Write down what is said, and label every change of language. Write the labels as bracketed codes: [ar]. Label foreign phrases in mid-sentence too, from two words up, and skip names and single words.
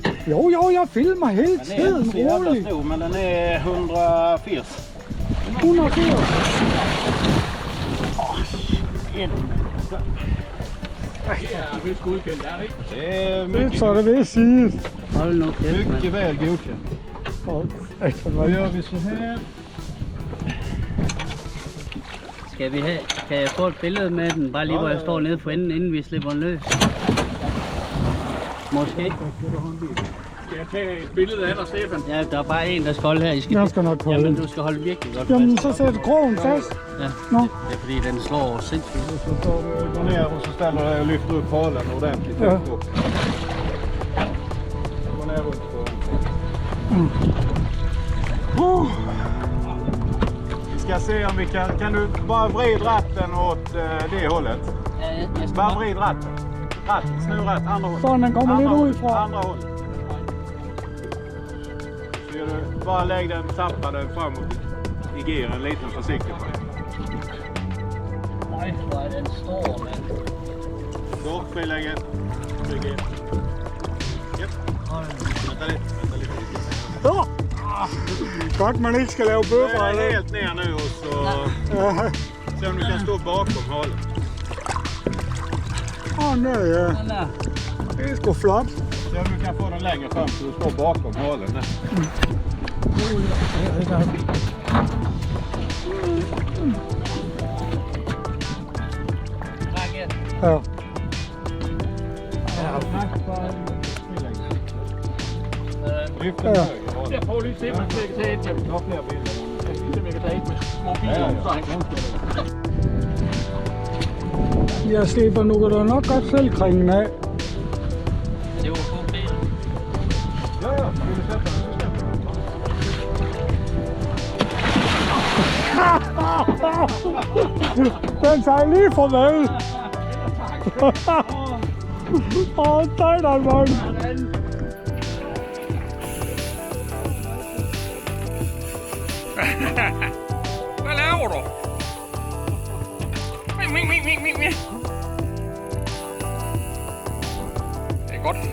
[da] Jo, jeg filmer hele tiden, roligt. Men den er 180. 180. Det er sgu godkendt, er det ikke? Det er Det så det vil sige. Hold nu kæft, mand. [sv] mycket väl godkänt. Vad gör vi så här? [da] Skal vi have, kan jeg få et billede med den, bare lige hvor jeg står nede for enden, inden vi slipper den løs? Måske. Skal jeg tage et billede af dig, Stefan? Ja, der er bare en, der skal holde her. I skal... Jeg skal nok holde Jamen, den. du skal holde virkelig godt Jamen, fast. så sæt krogen fast. Ja, Nå. det er fordi, den slår sindssygt. [sv] Så går ner och så ställer du dig och lyfter upp halen ordentligt. Ja. Gå ner runt på. Vi ska se om vi kan du bara vrida ratten åt det hållet. [da] Ja, jeg skal [sv] Bara [da] nok... [sv] vrid ratten. Ratten, snurra rätt, andra hållet. [da] Sådan, den kommer lidt [sv] Andra [da] ud [sv] hållet, [da] fra. [sv] andra hållet. Så gör du, bara lägg den, tappa den framåt i giren, liten försiktigt. [da] Nej, hvor er den stor, mand. [sv] Så, friläge. Tryck in. Japp. Vänta lite. Ja. [da] Godt, man ikke skal lave bøffer. [sv] Böja helt ner nu och så se om du kan stå bakom halen. [da] Nej, ja. Den der. Det er sgu flot. [sv] Se om du kan få den längre fram så du står bakom halen. Där. [da] Træk ind. Ja. [sv] Lyft den höger halen. [da] Jeg prøver lige at se, om jeg kan tage et. Jeg vil [sv] Ta fler bilder. [da] se, om jeg kan tage et med mobilen, så han kan. Jeg slipper nu kan du nok godt selv kringen af. Det var god Peter. Ja, ja. [sv] Vill du sätta den så släpper den. [da] Den tager lige farvel. Åh, dig der, mand. Hvad laver du? Ming. Det er godt.